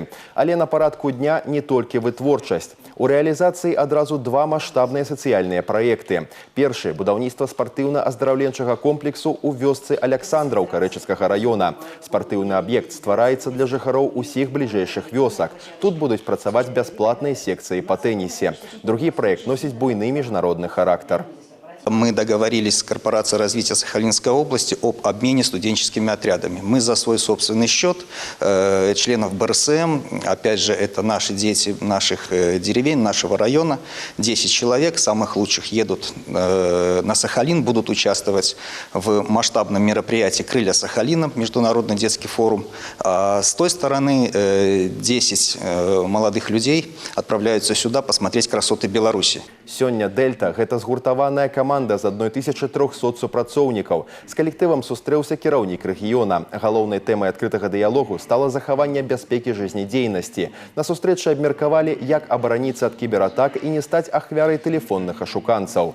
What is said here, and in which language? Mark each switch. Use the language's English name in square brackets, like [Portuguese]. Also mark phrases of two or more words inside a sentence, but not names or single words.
[Belarusian] Але на парадку дня не толькі вытворчасць. У рэалізацыі адразу два маштабныя сацыяльныя праекты. Першы – будаўніцтва спартыўна-аздараўленчага комплексу ў вёсцы Аляксандраўка Рэчыцкага раёна. Спартыўны аб'ект ствараецца для жыхароў усіх бліжэйшых вёсак. Тут будуць працаваць бясплатныя секцыі па тэнісе. Другі праект носіць буйны міжнародны характар. [Russian] Мы договорились с Корпорацией развития Сахалинской области об обмене студенческими отрядами. Мы за свой собственный счет членов БРСМ, опять же, это наши дети наших деревень, нашего района, 10 человек, самых лучших, едут на Сахалин, будут участвовать в масштабном мероприятии «Крылья Сахалина», международный детский форум. А с той стороны 10 молодых людей отправляются сюда посмотреть красоты Беларуси. [Belarusian] Сёння «Дельта» – гэта згуртаваная каманда з 1300 супрацоўнікаў. З калектывам сустрэўся кіраўнік рэгіёна. Галоўнай тэмай адкрытага дыялогу стала захаванне бяспекі жизнедзейнасці. На сустрэчы абмеркавалі, як абараніцца ад кібератак і не стаць ахвярай тэлефонных ашуканцаў.